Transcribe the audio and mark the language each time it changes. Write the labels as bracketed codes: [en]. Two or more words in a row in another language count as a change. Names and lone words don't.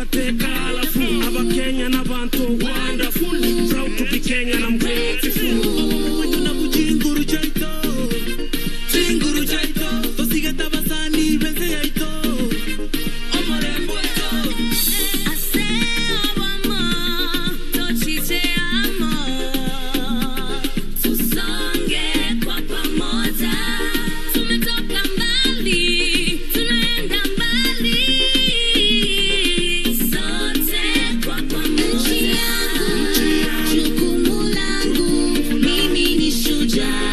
[en] colorful. [guz] Aba Kenya na bantu wonderful. [en] Proud to be Kenyan, I'm grateful. [guz] Jinguru jaito, jinguru jaito. Tosiga tabasani benze yaito. Omorembo ito. Ase awama, tochite amo. [sw] Tusonge kwa pamoja. Tumetoka mbali, tunaenda mbali. Sote kwa pamoja. Jukumu langu, mimi ni shujaa.